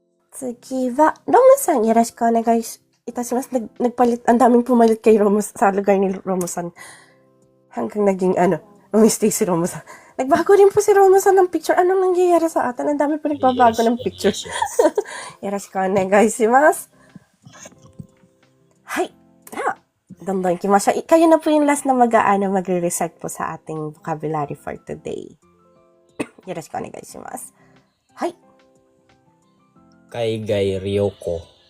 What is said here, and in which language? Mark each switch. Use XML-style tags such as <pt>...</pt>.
<ja>次は、ロムさんよろしくお願いいたします。</ja> <tl>Nagpalit, ang daming pumalit kay Romo sa lugar ni Romo san. Hanggang naging umistay si Romo san. Nagbago rin po si Romo san ng picture. Anong nangyayari sa atin? Ang dami po nagbabago ng picture.</tl> <ja>よろしくお願いします。はい。では、どんどん行きましょう。</ja> <tl>Kayo na po yung last na magre-recite po sa ating vocabulary for today.</tl> <ja>よろしくお願いします。はい。海外旅行。</ja>